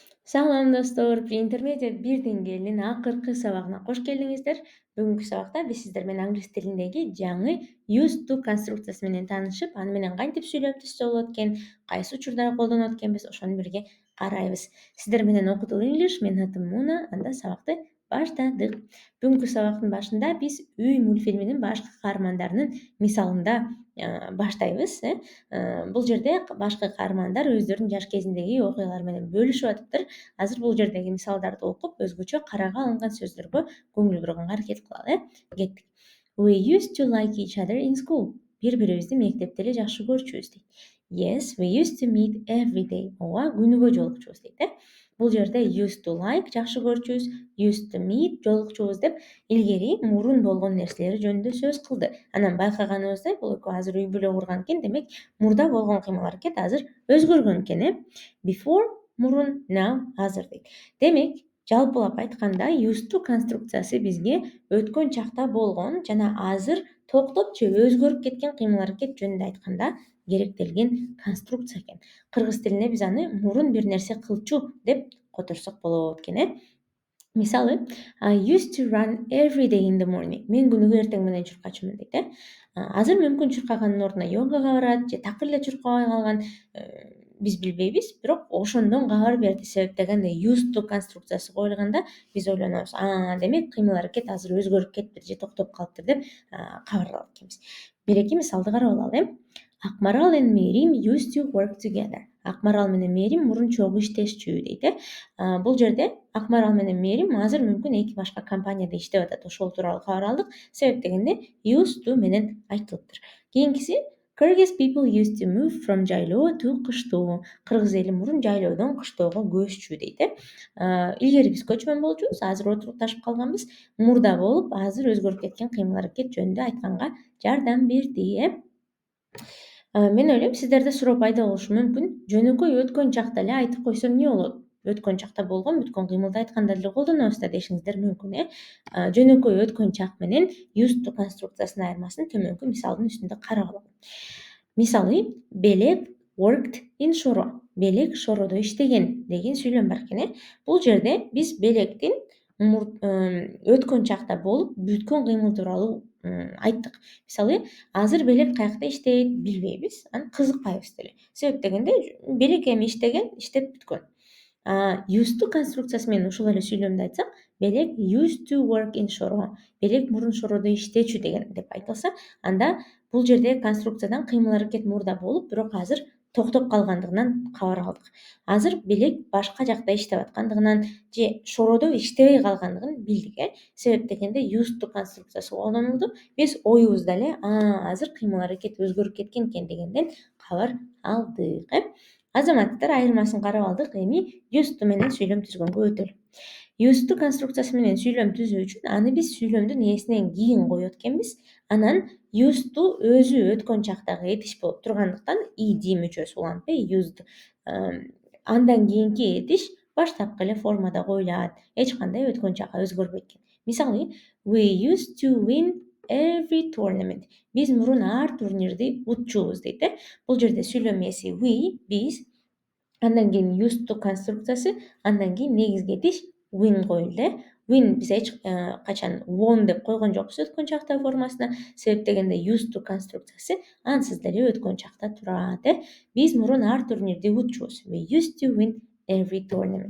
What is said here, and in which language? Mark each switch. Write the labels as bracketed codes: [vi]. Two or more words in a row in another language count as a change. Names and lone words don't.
[ky] Салам достор, интермедиат 1 деңгээлинин акыркы сабагына кош келиңиздер. Бүгүнкү сабакта биз сиздер менен англис тилиндеги жаңы [en] used to [ky] конструкциясы менен таанышып, аны менен кантип сүйлөп түзсө болот экен, кайсы учурда колдонот экенбиз, ошону бирге карайбыз. Сиздер менен Окутул English, менин атым Муна, анда сабакты баштадык. Бүгүнкү сабактын башында биз Үй мультфильминин башкы каармандарынын мисалында баштайбыз. Бул жерде башкы каармандар өздөрүнүн жаш кезиндеги окуялары менен бөлүшүп атыптыр. Азыр бул жердеги мисалдарды окуп, өзгөчө караага алынган сөздөргө көңүл бурганга аракет кылалы. Кеттик. [en] We used to like each other in school. [ky] Бири-бирибизди мектепте эле жакшы көрчүбүз дейт. [en] Yes, we used to meet every day. [ky] Ооба, күнүгө жолукчубуз дейт. Бул жерде [en] used to like [ky] жакшы көрчүбүз, [en] used to meet [ky] жолукчубуз деп илгери мурун болгон нерселери жөнүндө сөз кылды. Анан байкаганыбыздай бул экөө азыр үй бүлө курган экен, демек мурда болгон кыймыл-аракет азыр өзгөргөн экен. Before мурун, now азыр дейт. Демек, жалпылап айтканда [en] used to [ky] конструкциясы бизге өткөн чакта болгон жана азыр токтоп же өзгөрүп кеткен кыймыл-аракет жөнүндө айтканда керектелген конструкция экен. Кыргыз тилинде биз аны мурун бир нерсе кылчу деп которсок болот экен. Мисалы, [en] I used to run every day in the morning. [ky] Мен күнүгө эртең менен чуркачумун дейт. Азыр мүмкүн чуркаганын ордуна йогага барат же такыр эле чуркабай калган, биз билбейбиз, бирок ошондон кабар берди. Себеп дегенде [en] used to [ky] конструкциясы коюлганда биз ойлонобуз, демек кыймыл-аракет азыр өзгөрүп кетиптир же токтоп калыптыр деп кабар алат экенбиз. Бир-эки мисалды карап алалы. [en] Акмарал and Мерим used to work together. [ky] Акмарал менен Мерим мурун чогуу иштешчү дейт. Бул жерде Акмарал менен Мерим азыр мүмкүн эки башка компанияда иштеп атат. Ошол тууралуу кабар алдык. Себеп дегенде [en] used to [ky] менен айтылыптыр. Кийинкиси [en] Kyrgyz people used to move from жайлоо to кыштоо. [ky] Кыргыз эли мурун жайлоодон кыштоого көччү дейт. Илгери биз көчмөн болчубуз, азыр отурукташып калганбыз. Мурда болуп, азыр өзгөрүп кеткен кыймыл-аракет жөнүндө айтканга жардам берди. Мен ойлойм, сиздерде суроо пайда болушу мүмкүн. Жөнөкөй өткөн чакта эле айтып койсом эмне болот? Өткөн чакта болгон бүткөн кыймылды айтканда деле колдонобуз да дешиңиздер мүмкүн. Жөнөкөй өткөн чак менен [en] used to [ky] конструкциясынын айырмасын төмөнкү мисалдын үстүндө карап алалы. Мисалы, Белек [en] worked in [ky] Шоро. Белек Шоrodо иштеген деген сүйлөм бар экен. Бул жерде биз Белектин өткөн чакта болуп бүткөн кыймыл тууралуу айттык. Мисалы, азыр Белек каякта иштейт, билбейбиз, анан кызыкпайбыз деле. Себеп дегенде Белек эми иштеген, иштеп бүткөн. Used to конструкциясы менен ушул эле сүйлөмдү айтсак, Белек [en] used to work in [ky] Шоро. Белек мурун Шоrodо иштечү деген деп айтылса, анда бул жерде конструкциядан кыймыл-аракет мурда болуп, бирок азыр токтоп калгандыгынан кабар алдык. Азыр Белек башка жакта иштеп аткандыгынан же Шоrodо иштебей калгандыгын билдик. Себеп дегенде [en] used to [ky] конструкциясы колдонулду. Биз оюбузда эле азыр кыймыл-аракет өзгөрүп кеткен экен дегенден кабар алдык. Азаматтар айырмасын карап алдык. Эми [en] used to [ky] менен сүйлөм түзгөнгө өтөлү. [en] Used to [ky] конструкциясы менен сүйлөм түзүү үчүн аны биз сүйлөмдүн ээсинен кийин коет экенбиз. Анан [en] used to [ky] өзү өткөн чактагы этиш болуп тургандыктан ed мүчөсү улантпай used. Андан кийинки этиш баштапкы эле формада коюлат. Эч кандай өткөн чакка өзгөрбөйт экен. Мисалы, [en] we used to win every tournament. [ky] Биз мурун ар турнирди утчубуз дейт. Бул жерде сүйлөм ээси we, биз, андан кийин [en] used to [ky] конструкциясы, андан кийин негизги этиш win коюлду. Win биз эч качан won деп койгон жокпуз өткөн чактагы формасына. Себеп дегенде [en] used to [ky] конструкциясы ансыз деле өткөн чакта турат. Биз мурун ар турнирди утчубуз. [en] We used to win every tournament.